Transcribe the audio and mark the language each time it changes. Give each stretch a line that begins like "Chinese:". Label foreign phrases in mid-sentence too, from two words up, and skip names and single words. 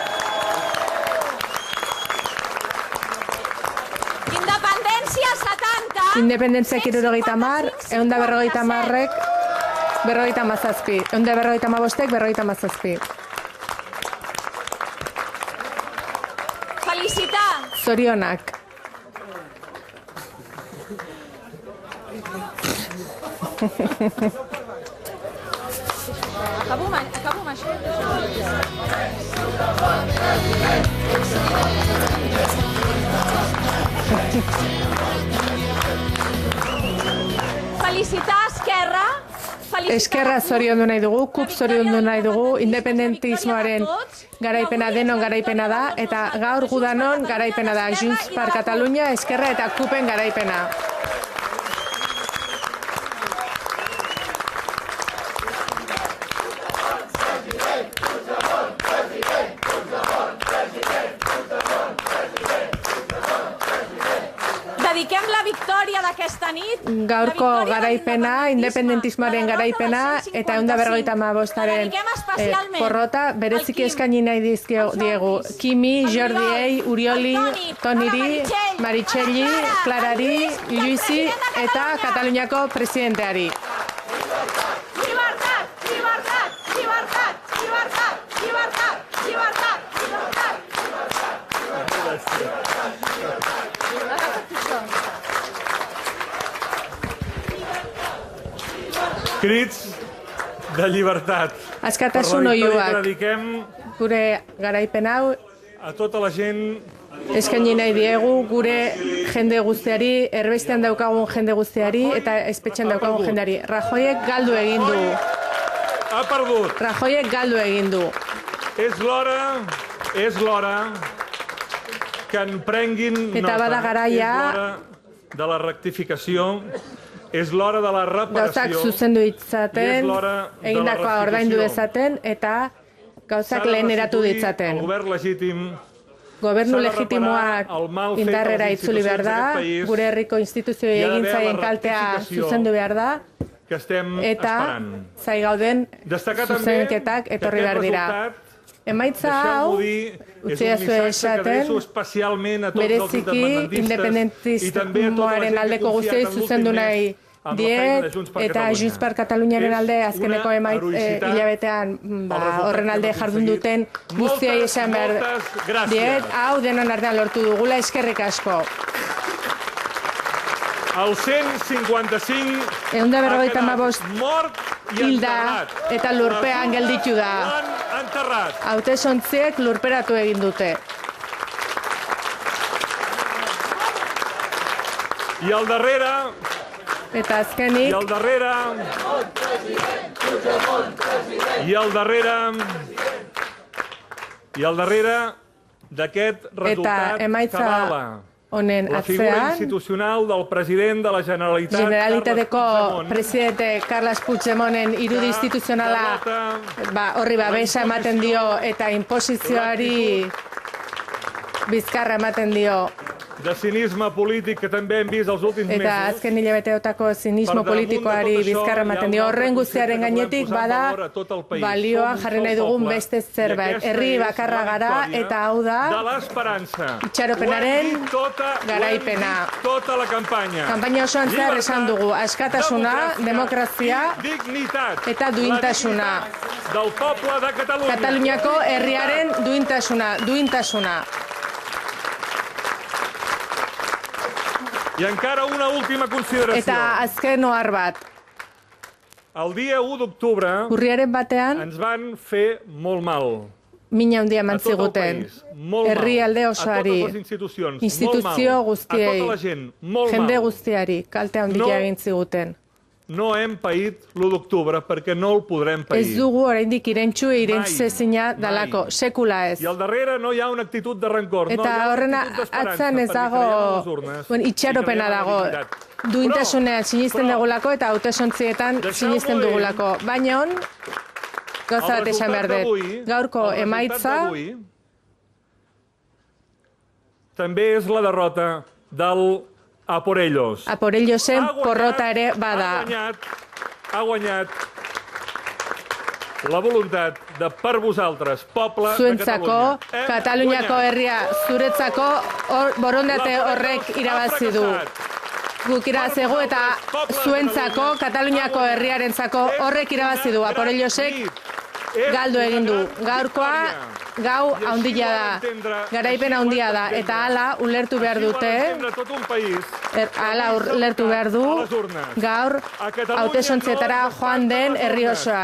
Catalan: Independència 70.
Basque: Independentziak 70, 150-ek 57, 155-ek 57.
Catalan: Felicitar.
Basque: Zorionak.
Catalan: Acabo amb això. Felicitar Esquerra.
Basque: Esquerra zoriondu nahi dugu, KUP zoriondu nahi dugu, independentismoaren garaipena denon garaipena da, eta gaur gudanon garaipena da, Junts per Catalunya, Esquerra eta KUPen garaipena.
Catalan: Dediquem la victòria d'aquesta nit.
Basque: Gaurko garaipena, independentismoaren garaipena, eta 155-aren porrota, bereziki eskaini nahi diegu Kimi, Jordiei, Urioli, Toniri, Maritxelli, Clarari, Luisi eta Kataluniako presidenteari.
Catalan: Llibertat, llibertat, llibertat, llibertat, llibertat, llibertat, Crits de llibertat.
Basque: Askatasun oiuak.
Catalan: Dediquem
Basque: Gure garaipen hau
Catalan: a tota la gent
Basque: eskaini nahi diegu gure jende guztiari, erbestean daukagun jende guztiari eta espetxean daukagun jendeari. Rajoyek galdu egin du.
Catalan: Ha perdut.
Basque: Rajoyek galdu egin du.
Catalan: És l'hora que en prenguin
Basque: eta bada garaia,
Catalan: és l'hora de la rectificació, és l'hora de la reparació,
Basque: gauzak zuzendu ditzaten, egindakoa ordaindu dezaten, eta gauzak leheneratu ditzaten.
Catalan: El govern legítim,
Basque: gobernu legitimoak indarrera itzuli behar da, gure herriko instituzioei egin zaien kaltea zuzendu behar da, eta zai gauden zuzenketak etorri behar dira. Emaitza hau, utziazue esaten, bereziki independentismoaren aldeko guztiei zuzendu nahi diet, eta Junts per Kataluniaren alde azkeneko hilabetean horren alde jardun duten guztiei esan behar diet, hau denon artean lortu dugula, eskerrik asko.
Catalan: El 155 ha quedat mort i
Basque: hilda
Catalan: enterrat.
Basque: Eta lurpean gelditu da. Hautesontziek lurperatu egin dute.
Catalan: I al darrere...
Basque: Eta azkenik...
Catalan: I al darrere d'aquest resultat que avala la figura institucional del president de la
Basque: Generalitateko presidente Carles Puigdemonen irudi instituzionala horri babesa ematen dio eta inposizioari bizkarra ematen dio.
Catalan: De cinisme polític que també hem vist els últims mesos.
Basque: Eta azken hilabeteotako zinismo politikoari bizkarra ematen dio. Horren guztiaren gainetik bada balioan jarri nahi dugun beste zerbait. Herri bakarra gara eta hau da itxaropenaren garaipena. Kanpaina osoan zehar esan dugu askatasuna, demokrazia eta duintasuna. Kataluniako herriaren duintasuna.
Catalan: I encara una última consideració.
Basque: Eta azken ohar bat.
Catalan: El dia 1 d'octubre ens van fer molt mal.
Basque: Mina handia eman ziguten. Herrialde osoari, instituzio guztiei, jende guztiari, kalte handia egin ziguten.
Catalan: No hem paït l'1 d'octubre perquè no el podrem pair.
Basque: Ez dugu oraindik irentxu irentxezina dalako, sekula ez.
Catalan: I al darrere no hi ha una actitud de rancor.
Basque: Eta horren atzan ez dago, itxaropena dago. Duintasunean sinisten dugulako eta hautesontzietan sinisten dugulako. Baina gauza bat esan behar dut. Gaurko emaitza
Catalan: també és la derrota del
Spanish: A por ellos. A por ellosen
Basque: porrota ere bada.
Catalan: Ha guanyat la voluntat de per vosaltres, poble de
Basque: zuentzako,
Catalan: Catalunya.
Basque: Kataluniako herria zuretzako borondate horrek irabazi du. Guk irabazegu eta zuentzako, Kataluniako herriarentzako horrek irabazi du. Aporellosek galdu egin du. Gaurkoa gau handia da, garaipen handia da, eta hala ulertu behar dute, hala ulertu behar du, gaur hautesontzietara joan den herri osoa.